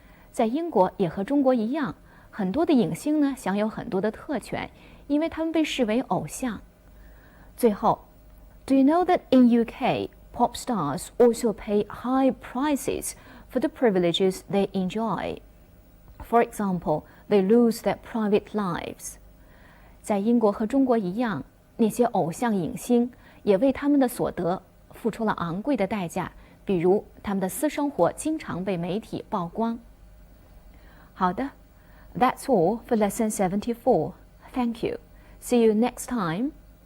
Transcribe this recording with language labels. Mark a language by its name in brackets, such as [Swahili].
[Chinese] 在英国也和中国一样，很多的影星呢享有很多的特权，因为他们被视为偶像。最后 [English] Do you know that in UK, pop stars also pay high prices for the privileges they enjoy? For example, they lose their private lives. [Chinese] 在英国和中国一样，那些偶像影星也为他们的所得付出了昂贵的代价，比如他们的私生活经常被媒体曝光。好的， [English] That's all for lesson 74. Thank you. See you next time.